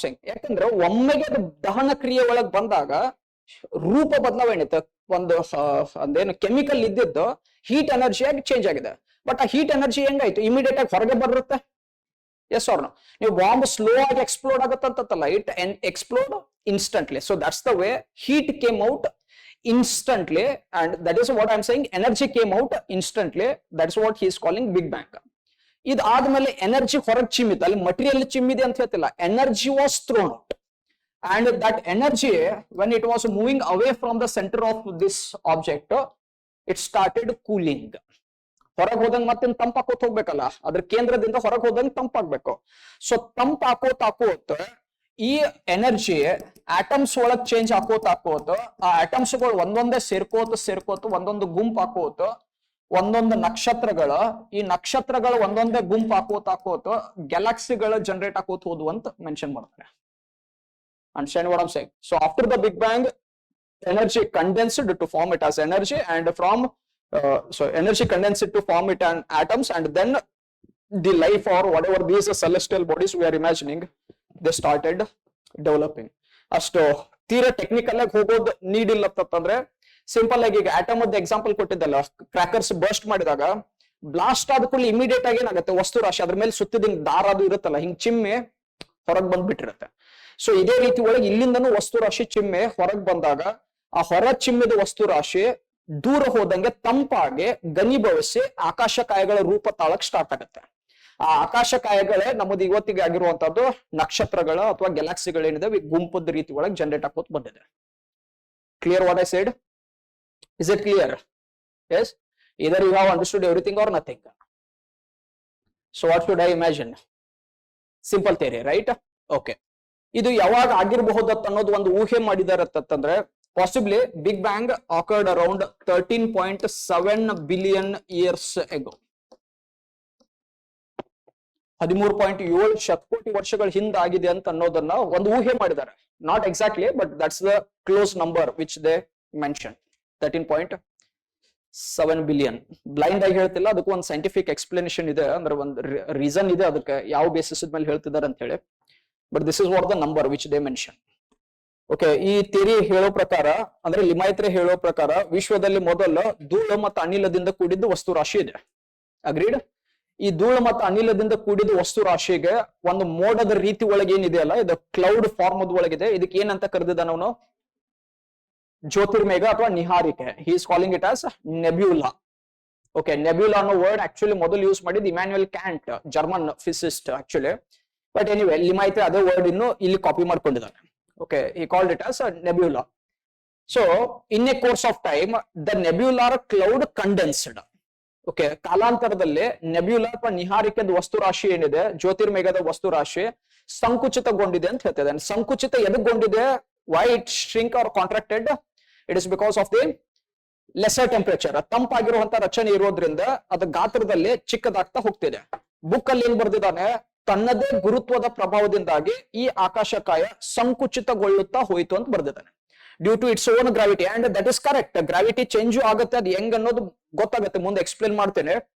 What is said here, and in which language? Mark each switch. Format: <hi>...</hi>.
<kn>ಯಾಕಂದ್ರೆ ಒಮ್ಮೆಗೆ ಅದು ದಹನ ಕ್ರಿಯೆ ಒಳಗೆ ಬಂದಾಗ ರೂಪ ಬದಲಾವಣೆ, ಒಂದು ಅದೇನು ಕೆಮಿಕಲ್ ಇದ್ದಿದ್ದು ಹೀಟ್ ಎನರ್ಜಿ ಆಗಿ ಚೇಂಜ್ ಆಗಿದೆ. ಬಟ್ ಆ ಹೀಟ್ ಎನರ್ಜಿ ಹೆಂಗಾಯ್ತು, ಇಮಿಡಿಯೇಟ್ ಆಗಿ ಹೊರಗೆ ಬರುತ್ತೆ.</kn> <en>Yes or no?</en> <kn>ನೀವು ಬಾಂಬ್ ಸ್ಲೋ ಆಗಿ explode ಆಗುತ್ತಂತಲ್ಲ,</kn> <en>It explode instantly. So that's the way heat came out instantly, and that is what I'm saying, energy came out instantly. That's what he is calling big bang.</en> <kn>ಇದು ಆದ್ಮೇಲೆ energy ಹೊರಗೆ ಚಿಮ್ಮಿದೆ, ಅಲ್ಲಿ material ಚಿಮ್ಮಿದೆ ಅಂತ ಹೇಳ್ತಿಲ್ಲ,</kn> <en>Energy was thrown out. and that energy, when it was moving away from the center of this object, it started cooling.</en> <kn>ಹೊರಗೆ ಹೋದಂಗ ಮತ್ತೆ ತಂಪಾಕೋತ ಹೋಗ್ಬೇಕಲ್ಲ, ಅದ್ರ ಕೇಂದ್ರದಿಂದ ಹೊರಗೆ ಹೋದಂಗ ತಂಪಾಗ್ಬೇಕು. ಸೊ ತಂಪಾಕೋತ ಈ ಎನರ್ಜಿ ಆಟಮ್ಸ್ ಒಳಗ್ ಚೇಂಜ್ ಹಾಕೋತ ಆ ಆಟಮ್ಸ್ ಗಳು ಒಂದೊಂದೇ ಸೇರ್ಕೋತ ಒಂದೊಂದು ಗುಂಪು ಹಾಕೋತ ಒಂದೊಂದು ನಕ್ಷತ್ರಗಳ, ಈ ನಕ್ಷತ್ರಗಳ ಒಂದೊಂದೇ ಗುಂಪು ಹಾಕೋತ ಗ್ಯಾಲಕ್ಸಿಗಳ ಜನರೇಟ್ ಹಾಕೋತ ಹೋದ್ವು ಅಂತ ಮೆನ್ಷನ್ ಮಾಡ್ತಾರೆ.</kn> <en>Understand what I'm saying? So after the Big Bang, energy condensed to form it as energy, and from so energy condensed to form it as atoms, and then the life or whatever these celestial bodies we are imagining, they started developing.</en> <kn>ಅಷ್ಟು ತೀರಾ technical ಆಗಿ ಹೋಗೋದು need ಇಲ್ಲ ಅಂತಂದ್ರೆ, simple ಆಗಿ ಈಗ atom ಅದ example ಕೊಟ್ಟಿದ್ದಲ್ಲ, crackers burst ಮಾಡಿದಾಗ ಬ್ಲಾಸ್ಟ್ ಆದ ಕೂಡಲೇ ಇಮಿಡಿಯೇಟ್ ಆಗಿ ಏನಾಗುತ್ತೆ, ವಸ್ತು ರಾಶಿ ಅದ್ರ ಮೇಲೆ ಸುತ್ತಿದ ಹಿಂಗ್ ದಾರ ಅದು ಇರುತ್ತಲ್ಲ, ಹಿಂಗ್ ಚಿಮ್ಮೆ ಹೊರಗೆ ಬಂದ್ಬಿಟ್ಟಿರುತ್ತೆ. ಸೊ ಇದೇ ರೀತಿ ಒಳಗೆ ಇಲ್ಲಿಂದನೂ ವಸ್ತು ರಾಶಿ ಚಿಮ್ಮೆ ಹೊರಗೆ ಬಂದಾಗ ಆ ಹೊರ ಚಿಮ್ಮಿದ ವಸ್ತು ರಾಶಿ ದೂರ ಹೋದಂಗೆ ತಂಪಾಗಿ ಘನೀಭವಿಸಿ ಆಕಾಶಕಾಯಗಳ ರೂಪ ತಾಳಕ್ ಸ್ಟಾರ್ಟ್ ಆಗುತ್ತೆ. ಆ ಆಕಾಶಕಾಯಗಳೇ ನಮ್ಮದು ಇವತ್ತಿಗೆ ಆಗಿರುವಂತದ್ದು ನಕ್ಷತ್ರಗಳ ಅಥವಾ ಗ್ಯಾಲಕ್ಸಿಗಳೇನಿದೆ ಗುಂಪದ ರೀತಿ ಒಳಗೆ ಜನರೇಟ್ ಆಗೋತ್ ಬಂದಿದೆ.</kn> <en>Clear what I said? Is it clear? Yes, either you have understood everything or nothing. So what should I imagine? Simple theory, right?</en> <kn>Okay, ಇದು ಯಾವಾಗ ಆಗಿರಬಹುದು ಅನ್ನೋದು ಒಂದು ಊಹೆ ಮಾಡಿದಾರೆ ಅಂತಂದ್ರೆ,</kn> <en>Possibly, Big Bang occurred around 13.7 billion years ago.</en> <kn>13.7 ಶತಕೋಟಿ ವರ್ಷಗಳ ಹಿಂದೆ ಆಗಿದೆ ಅಂತ ಅನ್ನೋದನ್ನ ಒಂದು ಊಹೆ ಮಾಡಿದ್ದಾರೆ.</kn> <en>Not exactly, but that's the close number which they mention.</en> <kn>13.7 billion. Blind ಆಗಿ ಹೇಳ್ತಿಲ್ಲ, ಅದಕ್ಕೂ ಒಂದು ಸೈಂಟಿಫಿಕ್ ಎಕ್ಸ್ಪ್ಲನೇಷನ್ ಇದೆ, ಅಂದ್ರೆ ಒಂದು ರೀಸನ್ ಇದೆ ಅದಕ್ಕೆ ಯಾವ ಬೇಸಿಸ್ ಮೇಲೆ ಹೇಳ್ತಿದ್ದಾರೆ ಅಂತ ಹೇಳಿ.</kn> <en>But this is what the number which they mention.</en> <kn>Okay, ಈ ಥಿಯರಿ ಹೇಳೋ ಪ್ರಕಾರ, ಅಂದ್ರೆ ಲಿಮಾಯಿತ್ರೆ ಹೇಳೋ ಪ್ರಕಾರ, ವಿಶ್ವದಲ್ಲಿ ಮೊದಲ ಧೂಳು ಮತ್ತು ಅನಿಲದಿಂದ ಕೂಡಿದ್ದು ವಸ್ತು ರಾಶಿ ಇದೆ. ಅಗ್ರೀಡ್? ಈ ಧೂಳು ಮತ್ತು ಅನಿಲದಿಂದ ಕೂಡಿದ ವಸ್ತು ರಾಶಿಗೆ ಒಂದು ಮೋಡದ ರೀತಿ ಒಳಗೆ ಏನಿದೆಯಲ್ಲ, ಇದು ಕ್ಲೌಡ್ ಫಾರ್ಮ್ ಒಳಗಿದೆ. ಇದಕ್ಕೆ ಏನಂತ ಕರೆದಿದ್ದಾನ ಅವನು? ಜ್ಯೋತಿರ್ಮೇಘ ಅಥವಾ ನಿಹಾರಿಕೆ.</kn> <en>He is calling it as nebula. Okay,</en> <kn>ನೆಬ್ಯುಲಾ ಅನ್ನೋ ವರ್ಡ್ ಆಕ್ಚುಲಿ ಮೊದಲು ಯೂಸ್ ಮಾಡಿದ್ದು</kn> <en>Immanuel Kant, German physicist actually.</en> <kn>But anyway, ಲಿಮಾಯಿತ್ರೆ ಅದೇ ವರ್ಡ್ ಇನ್ನು ಇಲ್ಲಿ copy ಮಾಡ್ಕೊಂಡಿದ್ದಾನೆ.</kn> <en>Okay, he called it as a nebula. So, in a course of time, the nebular cloud condensed.</en> <kn>Okay, ಕಾಲಾಂತರದಲ್ಲಿ ನೆಬ್ಯುಲಾ ಅಥವಾ ನಿಹಾರಿಕೆದ ವಸ್ತು ರಾಶಿ ಏನಿದೆ, ಜ್ಯೋತಿರ್ಮೇಘದ ವಸ್ತು ರಾಶಿ ಸಂಕುಚಿತಗೊಂಡಿದೆ ಅಂತ ಹೇಳ್ತಿದೆ. ಸಂಕುಚಿತ ಎದಕ್ಕೊಂಡಿದೆ?</kn> <en>Why it shrink or contracted? It is because of the lesser temperature.</en> <kn>ತಂಪಾಗಿರುವಂತ ರಚನೆ ಇರೋದ್ರಿಂದ ಅದು ಗಾತ್ರದಲ್ಲಿ ಚಿಕ್ಕದಾಗ್ತಾ ಹೋಗ್ತಿದೆ. ಬುಕ್ ಅಲ್ಲಿ ಏನ್ ಬರ್ದಿದ್ದಾನೆ? ತನ್ನದೇ ಗುರುತ್ವದ ಪ್ರಭಾವದಿಂದಾಗಿ ಈ ಆಕಾಶಕಾಯ ಸಂಕುಚಿತಗೊಳ್ಳುತ್ತಾ ಹೋಯಿತು ಅಂತ ಬರ್ದಿದ್ದಾನೆ.</kn> <en>Due to its own gravity. And that is correct.</en> <kn>Gravity change ಆಗುತ್ತೆ, ಅದು ಹೆಂಗ್ ಅನ್ನೋದು ಗೊತ್ತಾಗುತ್ತೆ, ಮುಂದೆ ಎಕ್ಸ್ಪ್ಲೇನ್ ಮಾಡ್ತೇನೆ.</kn>